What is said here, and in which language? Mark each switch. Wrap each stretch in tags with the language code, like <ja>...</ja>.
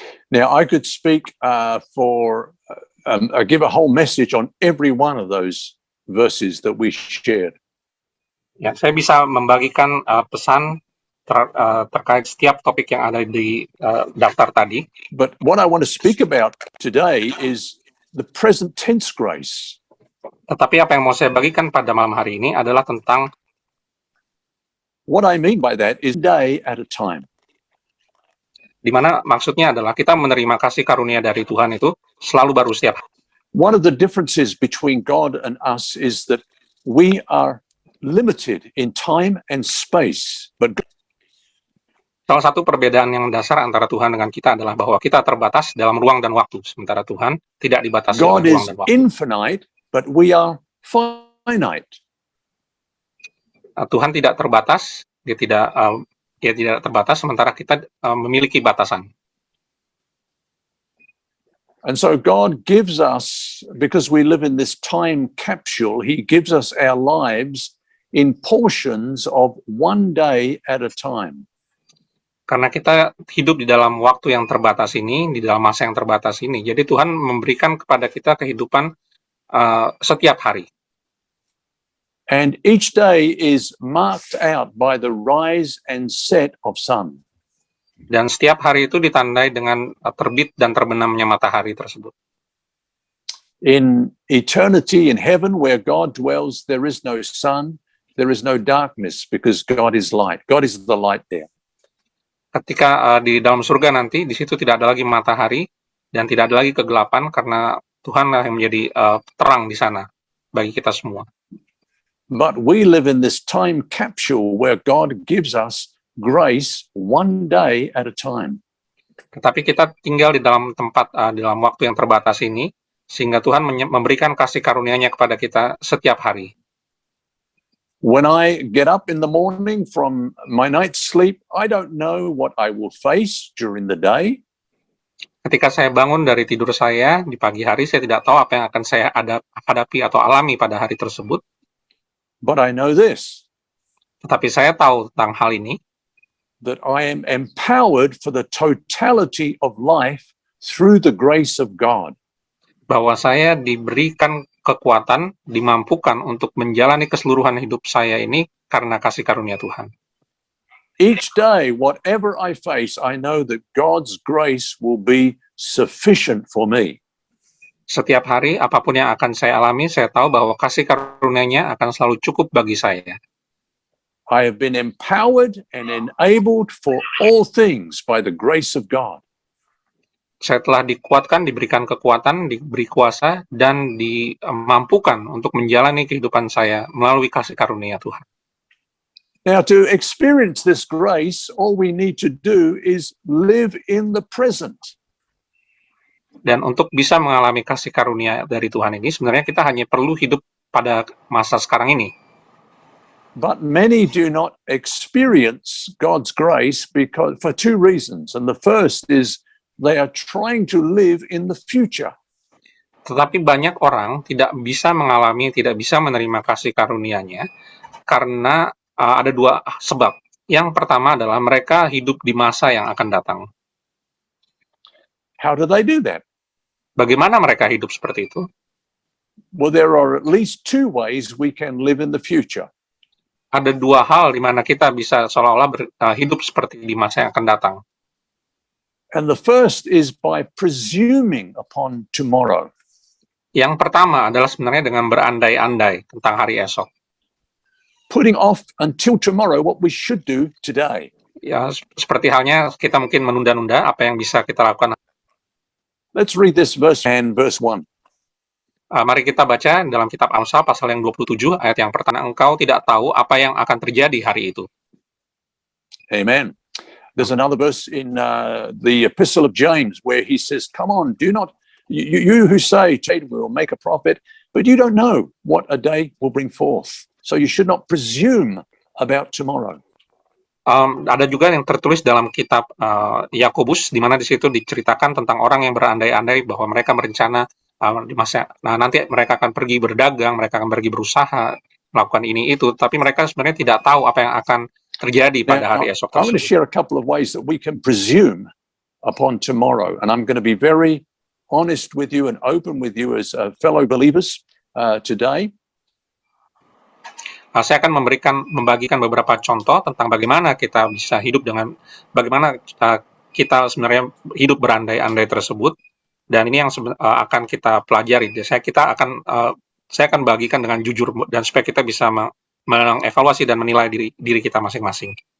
<en>Now, I could speak give a whole message on every one of those verses that we shared.</en> <id>Ya, saya bisa membagikan pesan terkait setiap topik yang ada di daftar tadi.</id> <en>But what I want to speak about today is the present tense grace.</en> <id>Tetapi apa yang mau saya bagikan pada malam hari ini adalah tentang...</id> <en>What I mean by that is day at a time.</en> <id>Di mana maksudnya adalah kita menerima kasih karunia dari Tuhan itu selalu baru setiap.</id> <en>One of the differences between God and us is that we are limited in time and space, but</en> <id>Salah satu perbedaan yang mendasar antara Tuhan dengan kita adalah bahwa kita terbatas dalam ruang dan waktu, sementara Tuhan tidak dibatasi</id> <en>God</en> <id>oleh ruang</id> <en>is</en> <id>dan waktu.</id> <en>infinite, but we are finite.</en> <id>Tuhan tidak terbatas, dia tidak terbatas, sementara kita memiliki batasan.</id> <en>And so God gives us, because we live in this time capsule, He gives us our lives in portions of one day at a time.</en> <id>Karena kita hidup di dalam waktu yang terbatas ini, di dalam masa yang terbatas ini, jadi Tuhan memberikan kepada kita kehidupan setiap hari.</id> <en>And each day is marked out by the rise and set of sun.</en> <id>Dan setiap hari itu ditandai dengan terbit dan terbenamnya matahari tersebut.</id> <en>In eternity in heaven where God dwells, there is no sun, there is no darkness, because God is light. God is the light there.</en> <id>Ketika di dalam surga nanti, di situ tidak ada lagi matahari dan tidak ada lagi kegelapan karena Tuhanlah yang menjadi terang di sana bagi kita semua.</id> <en>But we live in this time capsule where God gives us grace one day at a time.</en> <id>Tetapi kita tinggal di dalam tempat, di dalam waktu yang terbatas ini, sehingga Tuhan memberikan kasih karunia-Nya kepada kita setiap hari.</id> <en>When I get up in the morning from my night's sleep, I don't know what I will face during the day.</en> <id>Ketika saya bangun dari tidur saya di pagi hari, saya tidak tahu apa yang akan saya hadapi atau alami pada hari tersebut.</id> <en>But I know this,</en> <id>Tetapi saya tahu tentang hal ini,</id> <en>that I am empowered for the totality of life through the grace of God.</en> <id>bahwa saya diberikan kekuatan, dimampukan untuk menjalani keseluruhan hidup saya ini karena kasih karunia Tuhan.</id> <en>Each day, whatever I face, I know that God's grace will be sufficient for me.</en> <id>Setiap hari, apapun yang akan saya alami, saya tahu bahwa kasih karunia-Nya akan selalu cukup bagi saya.</id> <en>I have been empowered and enabled for all things by the grace of God.</en> <id>Saya telah dikuatkan, diberikan kekuatan, diberi kuasa, dan dimampukan untuk menjalani kehidupan saya melalui kasih karunia Tuhan.</id> <en>Now, to experience this grace, all we need to do is live in the present.</en> <id>Dan untuk bisa mengalami kasih karunia dari Tuhan ini, sebenarnya kita hanya perlu hidup pada masa sekarang ini.</id> <en>But many do not experience God's grace because for two reasons. And the first is they are trying to live in the future.</en> <id>Tetapi banyak orang tidak bisa mengalami, tidak bisa menerima kasih karunia-Nya karena ada dua sebab. Yang pertama adalah mereka hidup di masa yang akan datang.</id> <en>How do they do that?</en> <id>Bagaimana mereka hidup seperti itu?</id> <en>Well, there are at least two ways we can live in the future.</en> <id>Ada dua hal di mana kita bisa seolah-olah hidup seperti di masa yang akan datang.</id> <en>And the first is by presuming upon tomorrow.</en> <id>Yang pertama adalah sebenarnya dengan berandai-andai tentang hari esok.</id> <en>Putting off until tomorrow what we should do today.</en> <id>Ya, seperti halnya kita mungkin menunda-nunda apa yang bisa kita lakukan.</id> <en>Let's read this verse and verse 1.</en> <id>Mari kita baca dalam kitab Amsal pasal yang 27 ayat yang pertama. Engkau tidak tahu apa yang akan terjadi hari itu. Amen.</id> <en>There's another verse in the Epistle of James where he says, come on, do not, you who say, we will make a profit, but you don't know what a day will bring forth. So you should not presume about tomorrow.</en> <id>Ada juga yang tertulis dalam kitab Yakobus, di mana di situ diceritakan tentang orang yang berandai-andai bahwa mereka merencana di masa, nanti mereka akan pergi berdagang, mereka akan pergi berusaha, melakukan ini itu, tapi mereka sebenarnya tidak tahu apa yang akan terjadi pada hari esok</id> <en>I'm going to</en> <id>tersebut.</id> <en>share a couple of ways that we can presume upon tomorrow, and I'm going to be very honest with you and open with you as fellow believers today.</en> <id>Saya akan membagikan beberapa contoh tentang bagaimana kita bisa hidup dengan bagaimana kita sebenarnya hidup berandai-andai tersebut, dan ini yang akan kita pelajari. Saya akan bagikan dengan jujur dan supaya kita bisa mengevaluasi dan menilai diri kita masing-masing.</id>